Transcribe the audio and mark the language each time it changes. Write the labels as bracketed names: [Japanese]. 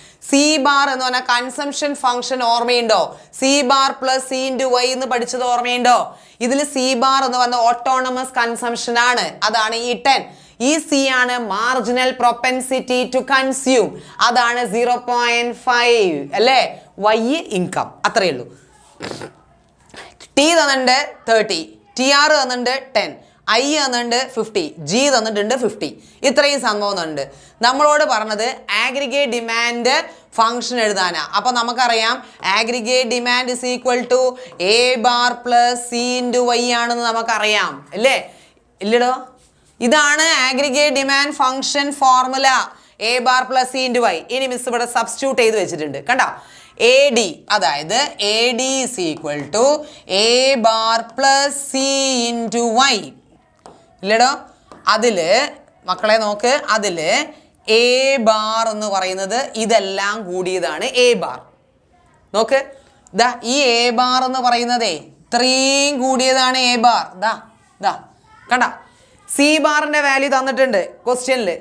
[Malayalam] C bar എന്ന് പറഞ്ഞാൽ consumption function ഓർമ്മയുണ്ടോ C bar plus C into Y എന്ന് പഠിച്ചത് ഓർമ്മയുണ്ടോ ഇതിൽ സി ബാർ എന്ന് പറഞ്ഞ ഓട്ടോണമസ് കൺസംഷൻ ആണ് അതാണ് ഈ 10 ഈ സി ആണ് മാർജിനൽ പ്രൊപ്പൻസിറ്റി ടു കൺസ്യൂം അതാണ് 0.5 അല്ലേ വൈ ഇൻകം അത്രയേ ഉള്ളൂ ടി തന്നിട്ടുണ്ട് 30 ടി ആർ തന്നിട്ടുണ്ട് 10 I തന്നിട്ടുണ്ട് 50, G തന്നിട്ടുണ്ട് 50. ഇത്രയും സംഭവം തന്നിട്ടുണ്ട്. നമ്മളോട് പറഞ്ഞത് aggregate demand function എഴുതാനാ. അപ്പോൾ നമുക്കറിയാം [English] aggregate demand is equal to A bar plus C into Y [Malayalam] ആണെന്ന് നമുക്കറിയാം അല്ലേ? ഇല്ലടോ, ഇതാണ് aggregate demand function formula. [English] A bar plus C into Y. [Malayalam] ഇനി മിസ് ഇവിടെ സബ്സ്റ്റിറ്റ്യൂട്ട് ചെയ്ത് വെച്ചിട്ടുണ്ട്. കണ്ടോ? [English] AD, അതായത് AD is equal to A bar plus C into Y. [Malayalam] ഇല്ലടോ, അതിൽ മക്കളെ നോക്ക്, അതിൽ A bar എന്ന് പറയുന്നത് ഇതെല്ലാം കൂടിയതാണ് A bar. നോക്ക്, ദാ ഈ A bar എന്ന് പറയുന്നതേ ഇത്രയും കൂടിയതാണ് A bar. ദാ കണ്ട, C ബാറിന്റെ വാല്യൂ തന്നിട്ടുണ്ട് ക്വസ്റ്റ്യനിൽ.